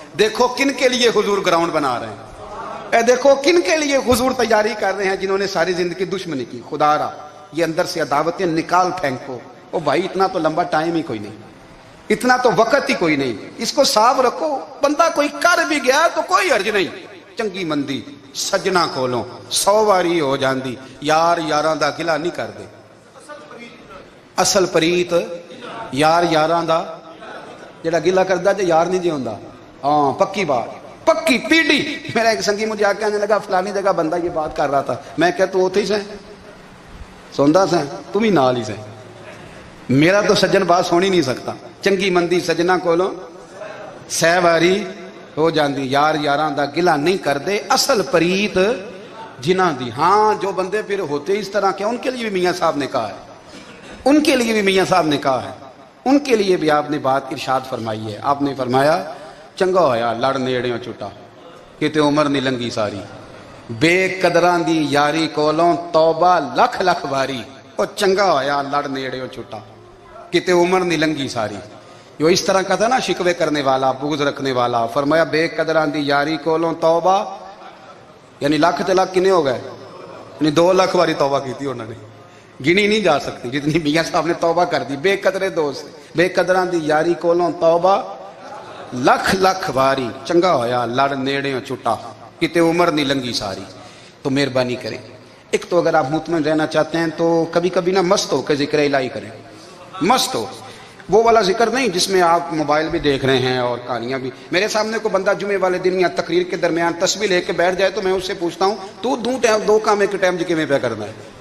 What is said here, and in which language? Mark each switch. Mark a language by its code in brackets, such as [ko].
[ur] دیکھو کن کے لیے حضور گراؤنڈ بنا رہے ہیں, دیکھو کن کے لیے حضور تیاری کر رہے ہیں, جنہوں نے ساری زندگی دشمنی کی. خدا را یہ اندر سے عداوتیں نکال پھینکو. او بھائی اتنا تو لمبا ٹائم ہی کوئی نہیں, اتنا تو وقت ہی کوئی نہیں, اس کو صاف رکھو. بندہ کوئی کر بھی گیا تو کوئی حرج نہیں. [pa] چنگی مندی سجنا کولوں 100 واری ہو جاندی, یار یاراں دا گلا نہیں کر دے. اصل پریت یار یاراں دا جڑا گلا کردا جے یار نہیں جے ہوندا. [ur] ہاں پکی بات, پکی پیڑی. میرا ایک سنگی مجھے آ کے کہنے لگا فلانی جگہ بندہ یہ بات کر رہا تھا. [pa] میں کہ تو اوتھے ہی سیں سوندا سیں, تم ہی نال ہی سیں. [ur] میرا تو سجن بات سن ہی نہیں سکتا. [pa] چنگی مندی سجنا کولوں 100 واری ہو جاندی, یار یاراں دا گلا نہیں کر دے, اصل پریت جنہاں دی. [ur] ہاں جو بندے پھر ہوتے اس طرح کے, ان کے لیے بھی میاں صاحب نے کہا ہے, ان کے لیے بھی میاں صاحب نے کہا ہے, ان کے لیے بھی آپ نے بات ارشاد فرمائی ہے. آپ نے فرمایا [pa] چنگا ہویا لڑ نیڑیوں چھٹا, کتے عمر نہیں لنگی ساری, بے قدراں دی یاری کولوں توبہ لکھ لکھ باری. اور چنگا ہویا لڑ نیڑیوں چھٹا, کتے عمر نہیں لنگی ساری. [ur] جو اس طرح کا تھا نا شکوے کرنے والا, بغض رکھنے والا. فرمایا [pa] بے قدراں دی یاری کولوں توبہ, [ur] یعنی [pa] لاکھ تے لاکھ کنے ہو گئے, [ur] یعنی 2 لاکھ واری توبہ کی تھی انہوں نے, گنی نہیں جا سکتی جتنی میاں صاحب نے توبہ کر دی. بے قدرے دوست, [pa] بے قدراں دی یاری کولوں توبہ لکھ لکھ واری. چنگا ہویا لڑ نیڑیوں چھٹا, کتے عمر نہیں لنگی ساری. [ur] تو مہربانی کریں, ایک تو اگر آپ مطمئن رہنا چاہتے ہیں تو کبھی کبھی نا مست ہو کے ذکر الہی کریں. مست ہو, وہ والا ذکر نہیں جس میں آپ موبائل بھی دیکھ رہے ہیں اور کہانیاں بھی. میرے سامنے کو بندہ جمعے والے دن یا تقریر کے درمیان تسبیح لے کے بیٹھ جائے تو میں اس سے پوچھتا ہوں تو 2 کام ایک ٹائم جی میں پہ کرنا ہے.